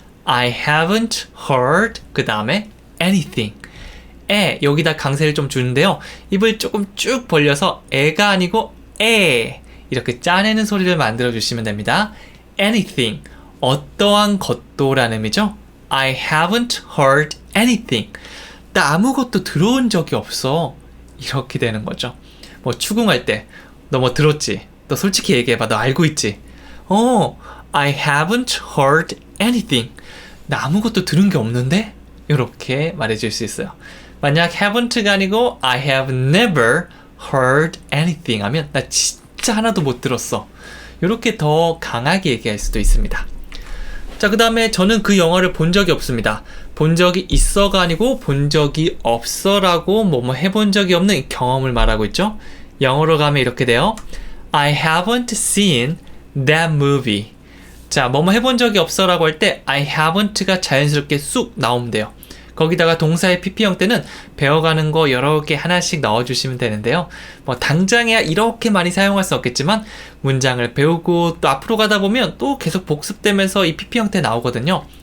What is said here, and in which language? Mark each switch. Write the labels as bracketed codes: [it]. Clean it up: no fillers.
[en] I haven't heard [ko] 그 다음에 anything 여기다 강세를 좀 주는데요. 입을 조금 쭉 벌려서 애가 아니고 이렇게 짜내는 소리를 만들어 주시면 됩니다. anything 어떠한 것도라는 의미죠. [en] I haven't heard anything. [ko] 나 아무것도 들어온 적이 없어. 이렇게 되는 거죠. 뭐 추궁할 때 너 뭐 들었지? 너 솔직히 얘기해봐. 너 알고 있지? [en] I haven't heard anything. [ko] 나 아무것도 들은 게 없는데? 이렇게 말해줄 수 있어요. 만약 haven't가 아니고 [en] I have never heard anything [ko] 하면 나 진짜 하나도 못 들었어. 이렇게 더 강하게 얘기할 수도 있습니다. 자, 그 다음에 저는 그 영화를 본 적이 없습니다. 본 적이 있어가 아니고 본 적이 없어라고 뭐뭐 해본 적이 없는 경험을 말하고 있죠. 영어로 가면 이렇게 돼요. [en] I haven't seen that movie. [ko] 자, 뭐뭐 해본 적이 없어라고 할 때 I haven't가 자연스럽게 쑥 나오면 돼요. 거기다가 동사의 pp 형태는 배워가는 거 여러 개 하나씩 넣어주시면 되는데요. 뭐 당장에야 이렇게 많이 사용할 수 없겠지만 문장을 배우고 또 앞으로 가다 보면 또 계속 복습되면서 이 pp 형태 나오거든요.